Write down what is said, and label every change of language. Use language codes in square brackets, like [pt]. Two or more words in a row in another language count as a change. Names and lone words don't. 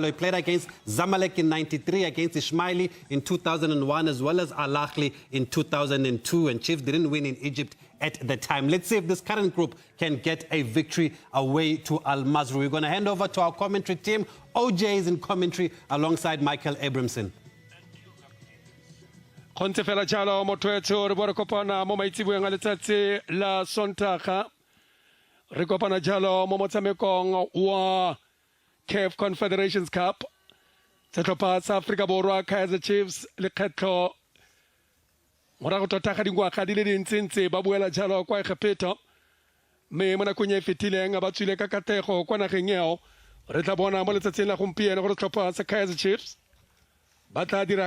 [en] He played against Zamalek in '93, against Ismaili in 2001, as well as Al Ahly in 2002. And Chiefs didn't win in Egypt at the time. Let's see if this current group can get a victory away to Al Masry. We're going to hand over to our commentary team. OJ is in commentary alongside Michael Abramson. [tn] Konte fela jalo motwetso re bo re kopana mo maitseboeng a letsatsi la Sontaga re kopana jalo mo motshamekong wa [en] CAF Confederations Cup [tn] setlhopha sa Africa Borwa Kaizer Chiefs le kgetlo morago tota ga dingwaga di le dintsi ba buela jalo kwa Egepeta mme mo nakong e fetileng ba tswile ka katego kwa nageng eo re tla bona mo letsatsing la gompieno gore setlhopha sa Kaizer Chiefs ba tla dira